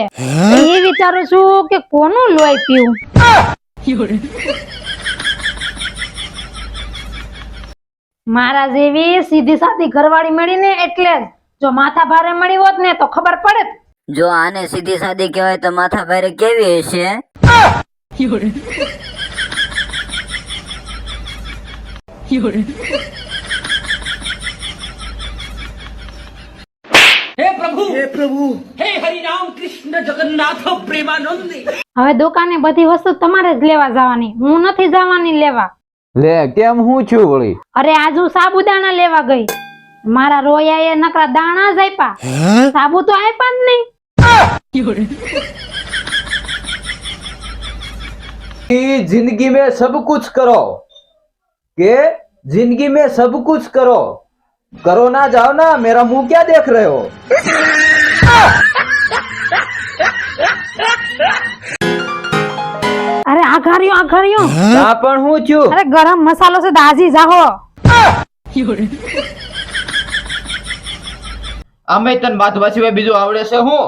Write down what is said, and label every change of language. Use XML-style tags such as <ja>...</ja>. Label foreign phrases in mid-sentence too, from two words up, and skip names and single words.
<gu>એ વિચારું છું કે કોનું લોહી પીવું. મારા જેવી સીધી સાદી ઘરવાળી મળી ને એટલે જ. જો માથા ભારે મળી હોત ને તો ખબર પડે. જો આને સીધી સાદી કહેવાય તો માથા ભારે કેવી હશે?</gu> <hi>हे प्रभु हे हरि राम कृष्ण जगन्नाथ प्रेमानंद</hi> <gu>હવે દુકાને બધી વસ્તુ તમારે જ લેવા જવાની, હું નથી જવાની લેવા. લે, કેમ હું છું વળી? અરે આજ હું સાબુદાણા લેવા ગઈ. મારા રોયાએ નકરા દાણા જ આપ્યા, સાબુ તો આપ્યા જ નહીં.</gu> <hi>जिंदगी में सब कुछ करो, के जिंदगी में सब कुछ करो, करो ना जाओ ना, मेरा मुंह क्या देख रहे हो?</hi> <gu>અરે આઘાર્યો ત્યાં પણ હું છું. અરે ગરમ મસાલો છે દાજી જાહો. આમે તને બાંધવા સિવાય બીજું આવડે છે હું?</gu>